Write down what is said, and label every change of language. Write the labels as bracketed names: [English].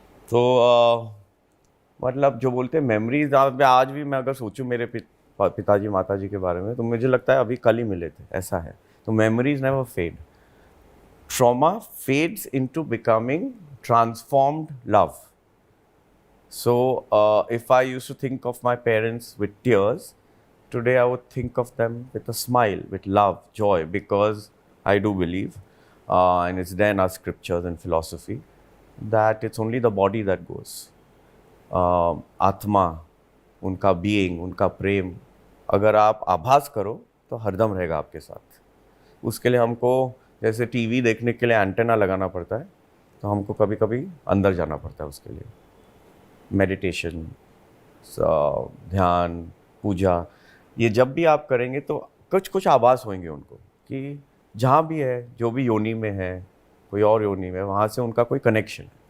[Hindi] तो मतलब जो बोलते हैं मेमोरीज, आज भी मैं अगर सोचूं मेरे पिताजी माताजी के बारे में, तो मुझे लगता है अभी कल ही मिले थे, ऐसा है। [English] तो memories never fade. Trauma fades into becoming transformed love. So if I used to think of my parents with tears, today I would think of them with a smile, with love, joy, because I do believe, and it's there in our scriptures and philosophy, that it's only the body that goes. [Hindi] आत्मा, उनका being, उनका प्रेम, अगर आप आभास करो तो हरदम रहेगा आपके साथ। उसके लिए हमको जैसे टीवी देखने के लिए एंटेना लगाना पड़ता है, तो हमको कभी कभी अंदर जाना पड़ता है उसके लिए। मेडिटेशन, ध्यान, पूजा, ये जब भी आप करेंगे तो कुछ आभास होंगे उनको कि जहाँ भी है, जो भी योनि में है, कोई और योनि में, वहाँ से उनका कोई कनेक्शन।